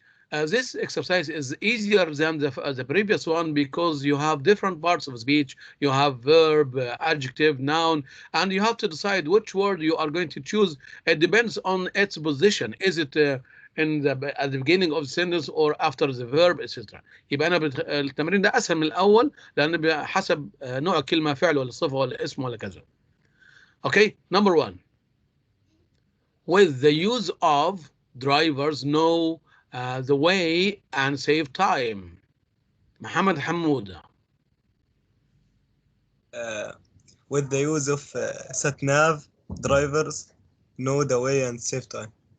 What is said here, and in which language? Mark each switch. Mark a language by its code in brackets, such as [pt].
[en] This exercise is easier than the previous one because you have different parts of speech. You have verb, adjective, noun, and you have to decide which word you are going to choose. It depends on its position. Is it at the beginning of the sentence or after the verb, etc. [ar] يبقى انا التمرين ده اسهل من الاول لان حسب نوع الكلمه فعل ولا صفه ولا اسم ولا كذا. [en] Okay, number 1. With the use of, drivers know the way and save time. Muhammad Hamouda. With the use of sat-nav, drivers know the way and save time.